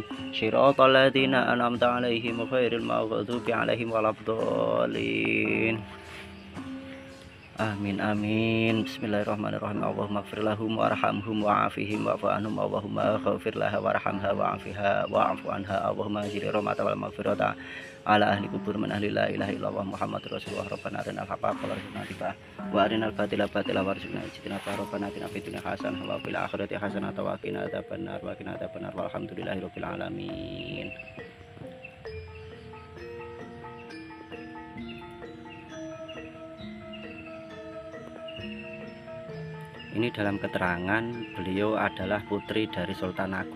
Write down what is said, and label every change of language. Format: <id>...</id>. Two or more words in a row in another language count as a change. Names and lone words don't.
<ar>صراط الذين أنعمت عليهم غير المغضوب عليهم ولا الضالين. آمين آمين. بسم الله الرحمن الرحيم. اللهم اغفر لهم وارحمهم وعافهم واعف عنهم. اللهم اغفر لها وارحمها وعافها واعف عنها. اللهم أنزل الرحمة والمغفرة على أهل القبور من أهل لا إله إلا الله محمد رسول الله. ربنا أرنا الحق حقا وارزقنا اتباعه وأرنا الباطل باطلا وارزقنا اجتنابه. ربنا آتنا في الدنيا حسنة وفي الآخرة حسنة وقنا عذاب النار وقنا عذاب النار. والحمد لله رب العالمين.</ar> <id>Ini dalam keterangan beliau adalah putri dari Sultan Agung.</id>